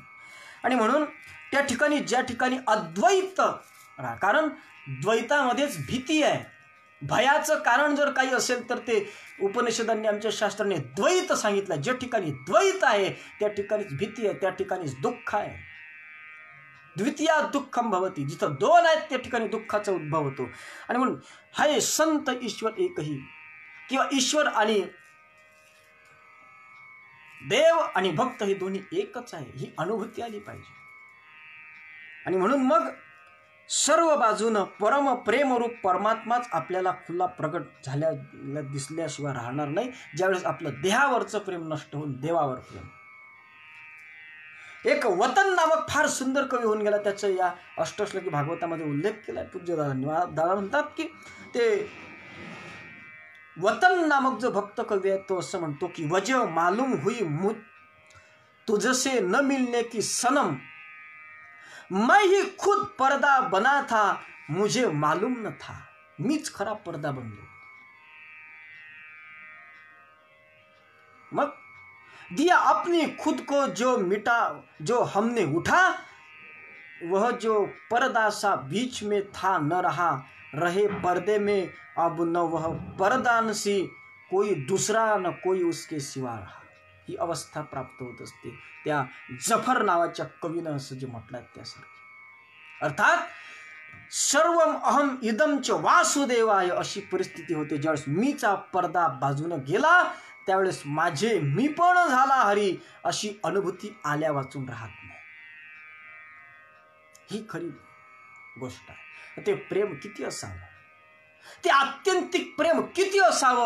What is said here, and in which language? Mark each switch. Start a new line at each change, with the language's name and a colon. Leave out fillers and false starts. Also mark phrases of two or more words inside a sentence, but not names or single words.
Marathi: आणि म्हणून त्या ठिकाणी ज्या ठिकाणी अद्वैत, कारण द्वैतामध्येच भीती आहे, भयाचं कारण जर काही असेल तर ते उपनिषदांनी, आमच्या शास्त्राने द्वैत सांगितलं. ज्या ठिकाणी द्वैत आहे त्या ठिकाणीच भीती आहे, त्या ठिकाणीच दुःख आहे.
Sanskrit: द्वितीया दुःखम भवती,
Marathi: जिथं दोन आहेत त्या ठिकाणी दुःखाचा उद्भव होतो. आणि म्हणून हाय संत ईश्वर एकही, किंवा ईश्वर आणि देव आणि भक्त हे दोन्ही एकच आहे, ही अनुभूती आली पाहिजे. आणि म्हणून मग सर्व बाजूनं परम प्रेमरूप परमात्माच आपल्याला खुला प्रगट झाल्या दिसल्याशिवाय राहणार नाही, ज्यावेळेस आपलं देहावरचं प्रेम नष्ट होऊन देवावर प्रेम. एक वतन नामक फार सुंदर कवी होऊन गेला. त्याचं या अष्टश्लोकी भागवतामध्ये उल्लेख केला आहे पूज्य दादा म्हणतात की ते वतन नामक जो भक्त कवी आहे तो असं म्हणतो की
Hindi: वज मालूम हुई तुझसे न मिलने की सनम, मैं ही खुद पर्दा बना था मुझे मालूम न था.
Marathi: मीच खरा पर्दा बनलो.
Hindi: मग दिया अपनी खुद को जो मिटा जो हमने उठा, वह जो पर्दा सा बीच में था न रहा, रहे पर्दे में अब न वह पर्दान सी कोई दूसरा न कोई उसके सिवा रहा.
Marathi: ही अवस्था प्राप्त होत असते त्या जफर नावाच्या कवीनं असं जे म्हटलं त्यासारखी. अर्थात
Sanskrit: सर्वम अहम इदम च वासुदेवाय
Marathi: अशी परिस्थिती होते. ज्यावेळेस मीचा पर्दा बाजूने गेला त्यावेळेस माझे मी पण झाला हरी अशी अनुभूती आल्या वाचून राहत नाही. ही खरी गोष्ट आहे. ते प्रेम किती असावं, ते आत्यंतिक प्रेम किती असावं.